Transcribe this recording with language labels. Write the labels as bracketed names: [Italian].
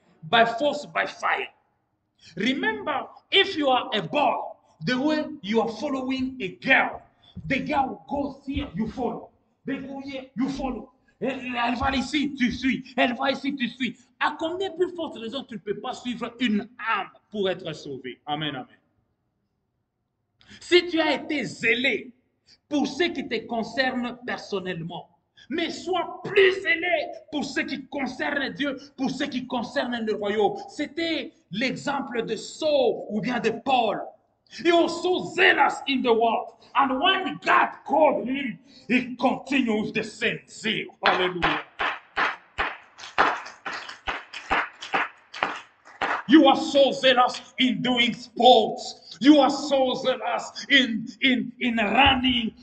[English] By force, by fire. Remember, if you are a boy, the way you are following a girl, the girl goes here, you follow. They go here, you follow. [French] Elle va ici, tu suis. Elle va ici, tu suis. À combien plus forte raison tu ne peux pas suivre une âme pour être sauvé? Amen, amen. Si tu as été zélé pour ce qui te concerne personnellement, mais sois plus zélé pour ce qui concerne Dieu, pour ce qui concerne le royaume. C'était l'exemple de Saul ou bien de Paul. [English] He was so zealous in the world. And when God called him, he continued with the same zeal. Hallelujah. You are so zealous in doing sports. You are so zealous in running.